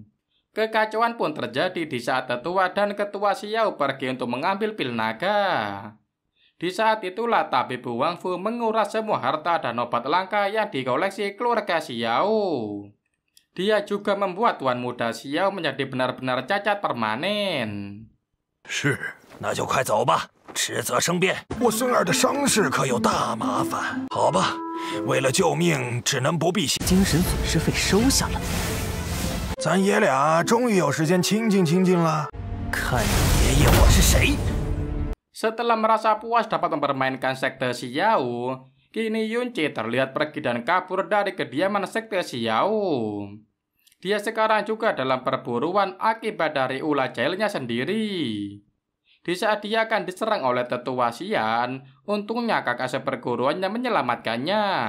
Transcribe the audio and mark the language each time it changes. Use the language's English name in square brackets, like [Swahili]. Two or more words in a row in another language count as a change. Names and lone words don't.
[Indonesian] Kekacauan pun terjadi di saat tetua dan ketua Xiao pergi untuk mengambil pil naga. Di saat itulah tabib Wangfu menguras semua harta dan obat langka yang dikoleksi keluarga Xiao. Dia juga membuat tuan muda Xiao menjadi benar-benar cacat permanen. [Chinese] 是，那就快走吧。迟则生变，我孙儿的伤势可有大麻烦。好吧，为了救命，只能不必精神损失费收下了。咱爷俩终于有时间亲近亲近了。看爷爷我是谁。 [Indonesian] Setelah merasa puas dapat mempermainkan sekte Xiao, kini Yunce terlihat pergi dan kabur dari kediaman sekte Xiao. Dia sekarang juga dalam perburuan akibat dari ulah jahilnya sendiri. Di saat dia akan diserang oleh tetua Xian, untungnya kakak seperguruannya menyelamatkannya.